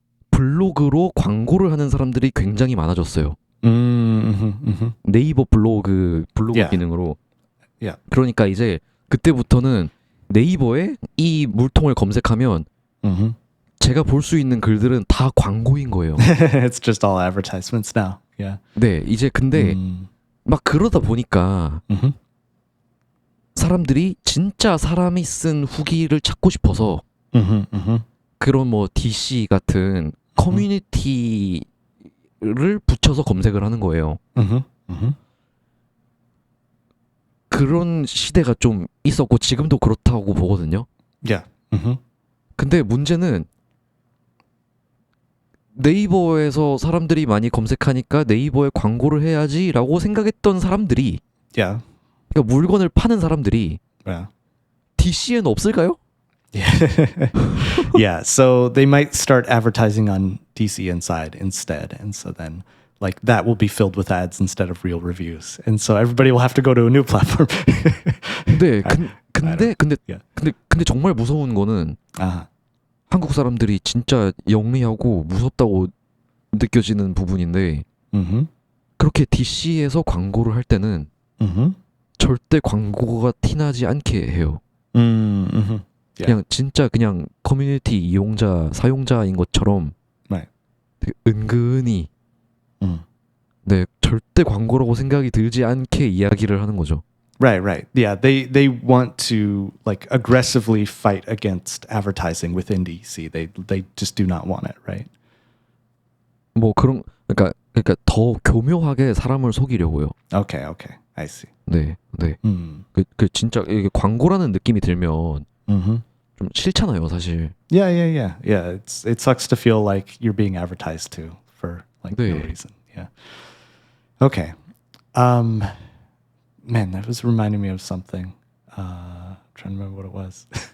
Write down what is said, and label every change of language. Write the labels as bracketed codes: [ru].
[ko] 블로그로 광고를 하는 사람들이 굉장히 많아졌어요. Mm-hmm. Mm-hmm. 네이버 블로그 [en] Yeah. [ko] 기능으로. [en] Yeah. [ko] 그러니까 이제 그때부터는 네이버에 이 물통을 검색하면 Mm-hmm. 제가 볼 수 있는 글들은 다 광고인 거예요. [en] It's just all advertisements now. Yeah. [ko] 네, 이제 근데 Mm. 막 그러다 보니까 Mm-hmm. 사람들이 진짜 사람이 쓴 후기를 찾고 싶어서 Mm-hmm. Mm-hmm. 그런 뭐 DC 같은 커뮤니티를 붙여서 검색을 하는 거예요. Mm-hmm. Mm-hmm. 그런 시대가 좀 있었고 지금도 그렇다고 보거든요. [en] Yeah. Mm-hmm. [ko] 근데 문제는 네이버에서 사람들이 많이 검색하니까 네이버에 광고를 해야지라고 생각했던 사람들이, [en] Yeah. [ko] 그러니까 물건을 파는 사람들이 [en] Yeah. [ko] DC에는 없을까요? [en] Yeah. So they might start advertising on DC Inside instead. And so then like that will be filled with ads instead of real reviews. And so everybody will have to go to a new platform. [ko] 네, [en] I [ko] 근데 [en] Yeah. [ko] 근데 정말 무서운 거는 Uh-huh. 한국 사람들이 진짜 영리하고 무섭다고 느껴지는 부분인데, Mm-hmm. 그렇게 DC에서 광고를 할 때는 Mm-hmm. 절대 광고가 티나지 않게 해요. [en] Mm-hmm. Yeah. [ko] 그냥 진짜 그냥 커뮤니티 이용자, 사용자인 것처럼 [en] Right. [ko] 되게 은근히 Mm. 네, 절대 광고라고 생각이 들지 않게 이야기를 하는 거죠. [en] Right, right. Yeah, they want to like aggressively fight against advertising within DC. They just do not want it, right? [ko] 뭐 그러니까 더 교묘하게 사람을 속이려고요. [en] Okay, okay. I see. [ko] 네. Mm. 그 진짜 이게 광고라는 느낌이 들면 Mm-hmm. 좀 싫잖아요, 사실. [en] Yeah. It sucks to feel like you're being advertised to for like no [ko] 네. [en] reason. Yeah. Okay. Man, that was reminding me of something. Trying to remember what it was.